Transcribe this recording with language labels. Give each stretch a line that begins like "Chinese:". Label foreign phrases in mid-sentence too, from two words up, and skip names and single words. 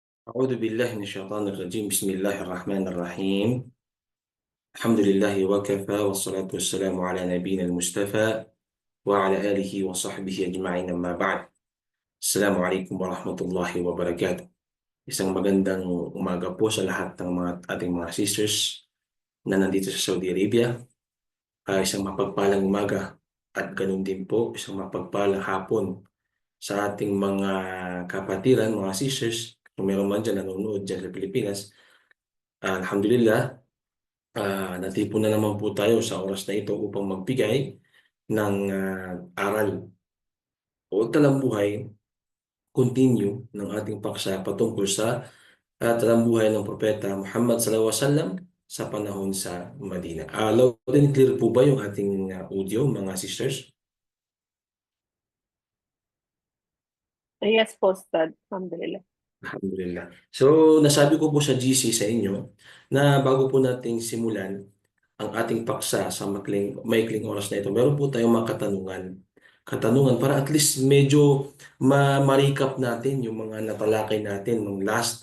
Arabic: أعوذ بالله من الشيطان الرجيم بسم الله الرحمن الرحيم الحمد لله وكفى والصلاة والسلام على نبينا المصطفى وعلى آله وصحبه أجمعين أما بعد السلام عليكم ورحمة الله وبركاته.
Filipino: Isang magandang umaga po sa lahat ng ating mga sisters na nandito sa Saudi Arabia. Isang mapagpalang umaga at ganun din po isang mapagpalang hapon sa ating mga kapatiran, mga sisters, kung meron man dyan nanonood dyan sa Pilipinas. Alhamdulillah, natipon na naman po tayo sa oras na ito upang magbigay ng aral o talambuhay, continue ng ating paksa patungkol sa talambuhay ng Propeta Muhammad
Arabic: صلى الله عليه وسلم
Filipino: sa panahon sa Madina.
English: Loud and clear
Filipino: po ba yung ating audio, mga sisters? Yes po, Ustad. Alhamdulillah. Alhamdulillah. So, nasabi ko po sa GC sa inyo na bago po nating simulan ang ating paksa sa maikling oras na ito, meron po tayong mga katanungan para
English: at least
Filipino: medyo ma-recap natin yung mga natalakay natin nung last.